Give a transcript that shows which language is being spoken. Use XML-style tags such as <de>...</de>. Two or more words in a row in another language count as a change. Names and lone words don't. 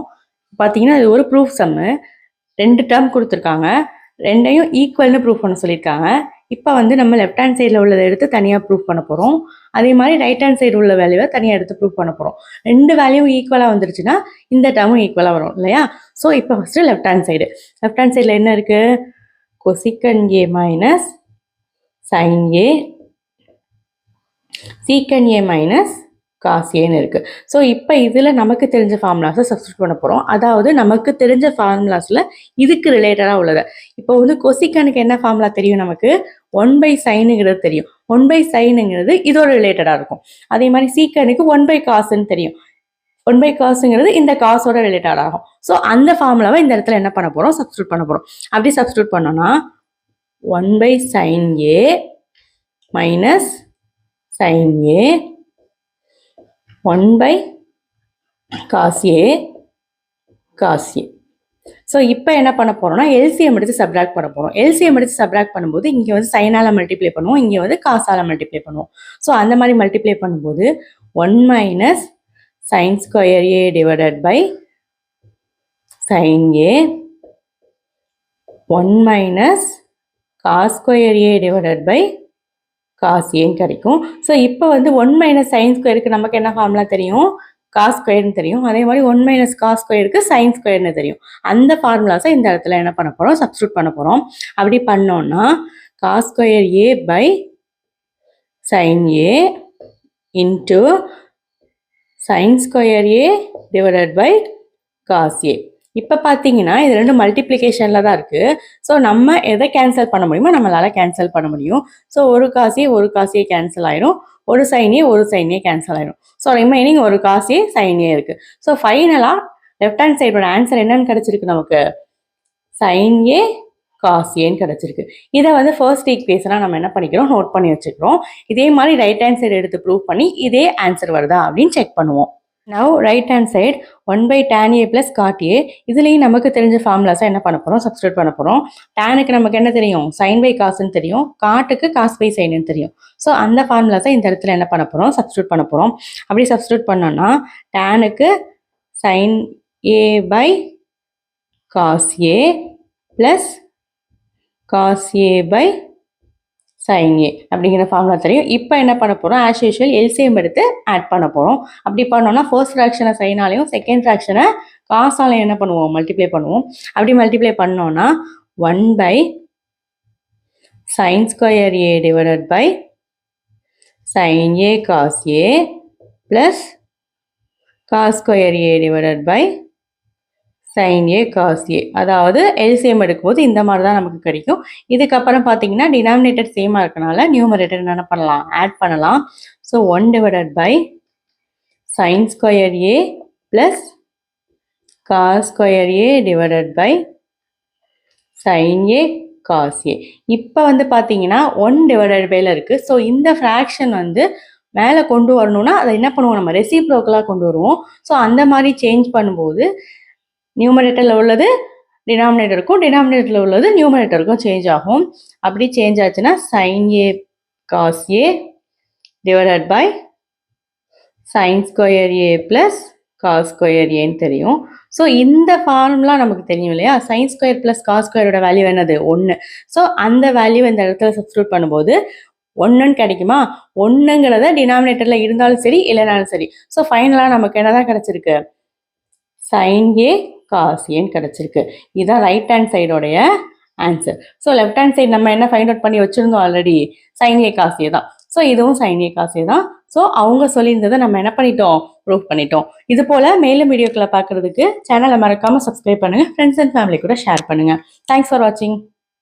<ta>பாத்தீங்கன்னா இது ஒரு</ta> <en>proof sum,</en> <ta>2 டேர்ம் கொடுத்துருக்காங்க, ரெண்டையும் ஈக்குவல்னு ப்ரூஃப் பண்ண சொல்லியிருக்காங்க. இப்போ நம்ம</ta> <en>left hand side</en> <ta>உள்ளதை எடுத்து தனியாக ப்ரூஃப் பண்ண போகிறோம். அதே மாதிரி</ta> <en>right hand side</en> <ta>உள்ள வேல்யூவை தனியாக எடுத்து ப்ரூஃப் பண்ண போகிறோம். ரெண்டு வேல்யூவும் ஈக்குவலாக வந்துருச்சுன்னா இந்த டேர்மும் ஈக்குவலாக வரும் இல்லையா? ஸோ இப்போ</ta> <en>first left hand side</en> <ta>என்ன இருக்குது?</ta> <en>cosecant a minus sin a secant a minus cos a இருக்கு.</en> <ta>ஸோ இப்போ இதில் நமக்கு தெரிஞ்ச</ta> <en>formulas substitute</en> <ta>பண்ண போகிறோம். அதாவது நமக்கு தெரிஞ்ச ஃபார்முலாஸில் இதுக்கு ரிலேட்டடாக உள்ளது. இப்போ கொசிக்கனுக்கு என்ன ஃபார்முலா தெரியும்? நமக்கு 1/sinங்கிறது தெரியும். 1/sinங்கிறது இதோட ரிலேட்டடாக இருக்கும். அதே மாதிரி சீக்கனுக்கு 1/cosன்னு தெரியும். 1/cosங்கிறது இந்த காசோட ரிலேட்டட் ஆகும். ஸோ அந்த ஃபார்முலாவை இந்த இடத்துல என்ன பண்ண போகிறோம்? சப்ஸ்டியூட் பண்ண போகிறோம். அப்படி சப்ஸ்டியூட் பண்ணோம்னா</ta> <en>1/sin a minus sin a 1/cos a cos a.</en> <ta>ஸோ இப்போ என்ன பண்ண போகிறோம்னா எல்சிஎம் எடுத்து சப்ராக்ட் பண்ண போகிறோம். எல்சிஎம் எடுத்து சப்ராக்ட் பண்ணும்போது இங்கே சைனால் மல்டிப்ளை பண்ணுவோம், இங்கே காசால் மல்டிப்ளை பண்ணுவோம்.</ta> <en>ஸோ</en> <ta>அந்த மாதிரி மல்டிப்ளை பண்ணும்போது</ta> <en>1 minus sin square a divided by sin a 1 minus cos square a divided by cos a கிடைக்கும்.</en> <ta>ஸோ இப்போ</ta> <en>1 minus sin squareக்கு</en> <ta>நமக்கு என்ன ஃபார்முலா தெரியும்?</ta> <en>cos squareன்னு</en> <ta>தெரியும். அதே மாதிரி</ta> <en>1 minus cos squareக்கு sin squareன்னு</en> <ta>தெரியும். அந்த ஃபார்முலாஸை இந்த இடத்துல என்ன பண்ண போகிறோம்? சப்ஸ்டியூட் பண்ண போகிறோம். அப்படி பண்ணோம்னா</ta> <en>cos square a by sin a into sin square a divided by cos a.</en> <ta>இப்போ பார்த்தீங்கன்னா இது ரெண்டு மல்டிப்ளிகேஷனில் தான் இருக்குது. ஸோ நம்ம எதை கேன்சல் பண்ண முடியுமோ நம்மளால் கேன்சல் பண்ண முடியும். ஸோ ஒரு காசியே கேன்சல் ஆயிரும், ஒரு சைனே கேன்சல் ஆயிரும். ஸோ ரிமைனிங் ஒரு காசியே சைனே இருக்குது. ஸோ</ta> <en>finally left hand side answer</en> <ta>என்னன்னு கிடச்சிருக்கு? நமக்கு</ta> <en>sin a cos aன்னு</en> <ta>கிடச்சிருக்கு. இதை</ta> <en>first equation</en> <ta>நம்ம என்ன பண்ணிக்கிறோம்? நோட் பண்ணி வச்சுக்கிறோம். இதே மாதிரி</ta> <en>right hand side</en> <ta>எடுத்து ப்ரூவ் பண்ணி இதே ஆன்சர் வருதா அப்படின்னு செக் பண்ணுவோம்.</ta> <en>now right hand side 1/tan a plus cot a.</en> <ta>இதுலேயும் நமக்கு தெரிஞ்ச ஃபார்முலாஸை என்ன பண்ண போகிறோம்? சப்ஸ்டியூட் பண்ண போகிறோம். டேனுக்கு நமக்கு என்ன தெரியும்? sin/cosன்னு தெரியும். காட்டுக்கு cos/sinன்னு தெரியும். ஸோ அந்த ஃபார்முலாஸை இந்த இடத்துல என்ன பண்ண போகிறோம்? சப்ஸ்டியூட் பண்ண போகிறோம். அப்படி சப்ஸ்டியூட் பண்ணோன்னா டேனுக்கு</ta> <en>sin a/cos a plus cos a/sin a</en> <ta>அப்படிங்கிற ஃபார்முலா தெரியும். இப்போ என்ன பண்ண போகிறோம்?</ta> <en>as usual LCM</en> <ta>எடுத்து ஆட் பண்ண போகிறோம். அப்படி பண்ணோம்னா</ta> <en>first fraction</en> <ta>சைனாலையும்</ta> <en>second fraction</en> <ta>காசாலையும் என்ன பண்ணுவோம்? மல்டிப்ளை பண்ணுவோம். அப்படி மல்டிப்ளை பண்ணோம்னா</ta> <en>1/sin square a divided by sin a cos a plus cos square a divided by sin a cos a.</en> <ta>அதாவது எல்சிஎம் எடுக்கும்போது இந்த மாதிரி தான் நமக்கு கிடைக்கும். இதுக்கப்புறம் பார்த்தீங்கன்னா</ta> <en>denominator same</en> <ta>இருக்கனால நியூமரேட்டர் என்ன பண்ணலாம்? ஆட் பண்ணலாம்.</ta> <en>ஸோ 1 divided by sin square a plus cos square a divided by sin a cos a.</en> <ta>இப்போ பார்த்தீங்கன்னா</ta> <en>1 divided byல</en> <ta>இருக்குது. ஸோ இந்த ஃப்ராக்ஷன் மேலே கொண்டு வரணும்னா அதை என்ன பண்ணுவோம்? நம்ம ரெசிப்ரோக்கலாக கொண்டு வருவோம். ஸோ அந்த மாதிரி சேஞ்ச் பண்ணும்போது நியூமரேட்டரில் உள்ளது டினாமினேட்டருக்கும், டினாமினேட்டரில் உள்ளது நியூமரேட்டருக்கும் சேஞ்ச் ஆகும். அப்படி சேஞ்ச் ஆச்சுன்னா</ta> <en>sin a cos a divided by sin square a plus cos square aன்னு தெரியும்.</en> <ta>ஸோ இந்த ஃபார்முலா நமக்கு தெரியும் இல்லையா?</ta> <en>sin square plus cos squareோட</en> <ta>வேல்யூ என்னது?</ta> <en>1.</en> <ta>ஸோ அந்த வேல்யூ இந்த இடத்துல சப்ஸ்டியூட் பண்ணும்போது 1ன்னு கிடைக்குமா? 1ங்கிறத டினாமினேட்டரில் இருந்தாலும் சரி இல்லைனாலும் சரி. ஸோ ஃபைனலாக நமக்கு என்ன தான் கிடச்சிருக்கு? sin a cos aன்னு கிடச்சிருக்கு. இதுதான்</ta> <en>right hand side answer.</en> <ta>ஸோ</ta> <en>left hand side</en> <ta>நம்ம என்ன</ta> <en>find out</en> <ta>பண்ணி வச்சுருந்தோம் ஆல்ரெடி?</ta> <en>sin a cos a தான். ஸோ இதுவும் sin a cos a தான்.</en> <ta>ஸோ அவங்க சொல்லியிருந்ததை நம்ம என்ன பண்ணிட்டோம்? ப்ரூவ் பண்ணிட்டோம். இது போல் மேலும் வீடியோக்களை பார்க்குறதுக்கு சேனலை மறக்காமல் சப்ஸ்கிரைப் பண்ணுங்கள்.</ta> <en>friends and family</en> <ta>கூட ஷேர் பண்ணுங்கள்.</ta> <en>Thanks for watching.</en>